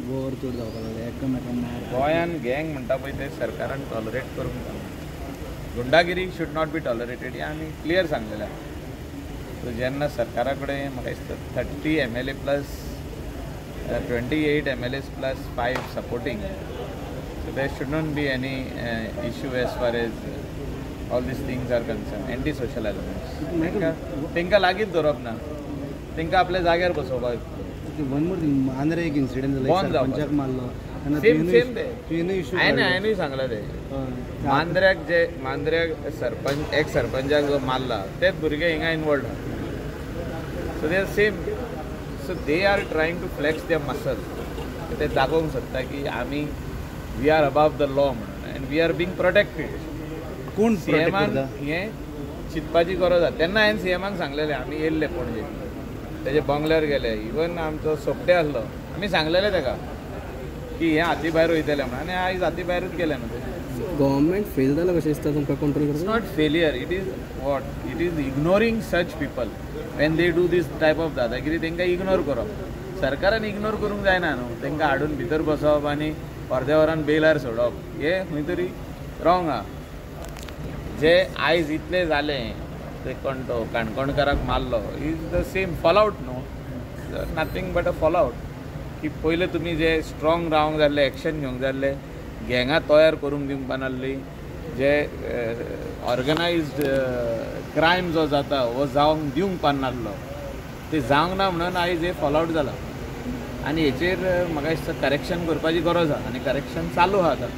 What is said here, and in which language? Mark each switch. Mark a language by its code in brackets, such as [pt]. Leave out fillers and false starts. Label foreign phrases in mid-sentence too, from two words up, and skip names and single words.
[kok] गोंयान गँग म्हणटा पळय ते सरकारान टॉलरेट करूंक जायना। [en] गुंडागिरी should not be tolerated [kok] आनी क्लियर सांगलेलें सो जेन्ना सरकारा कडेन म्हाका दिसता [en] 30 MLA plus 28 MLAs plus 5 supporting so there should not be any issue as far as all these things are concerned. anti social elements [kok] तांकां लागींच धरप ना, तांकां आपल्या जाग्यार बसोवपाक हांवें सांगला ते मांद्र्याक सरपंच एक सरपंचाक जो मारला तेच भुरगे हिंगा इनवॉल्ड [en] so they are same so they are trying to flex their muscle [kok] ते दाखोवंक सोदता की आमी [en] we are above the law [kok] म्हणून [en] and we are being protected. [kok] कोण सीएमान हें चिंतपाची गरज आसा। तेन्ना हांवें सीएमाक सांगलेलें आमी येयल्ले पणजे तेजे बंगल्यार गेले, इवन आमचो सोपटे आसलो आमी सांगलेलें ताका की हें हाती भायर वयतलें म्हणून आनी आयज हाती भायरूच गेलें न्हू ते। गव्हर्नमेंट फेल जाला कशें दिसता तुमकां कंट्रोल करपाक? [en] it's not failure, it is what it is ignoring such people when they do this type of दादागिरी [kok] तांकां इग्नोर करप। सरकारान इग्नोर करूंक जायना न्हू, तांकां हाडून भितर बसोवप आनी अर्द्या वरान बेलार सोडप हें खंय तरी रॉंग आहा। जे आयज इतलें जालें ते कोण काणकोणकाराक मारलो [en] is the same fallout [kok] न्हू, [en] nothing but a fallout [kok] की पयले तुमी जे स्ट्रॉंग रावंक जाय आसलें, एक्शन घेवंक जाय आसलें, गँगां तयार करूंक दिवंक नासली, जे [en] organized crime [kok] जो जाता हो जावंक दिवंक पानासलो ते जावंक ना म्हणून आयज हे फॉलआउट जाला आनी हेचेर म्हाका दिसता करेक्शन करपाची गरज आहा आनी करेक्शन चालू आहा आतां।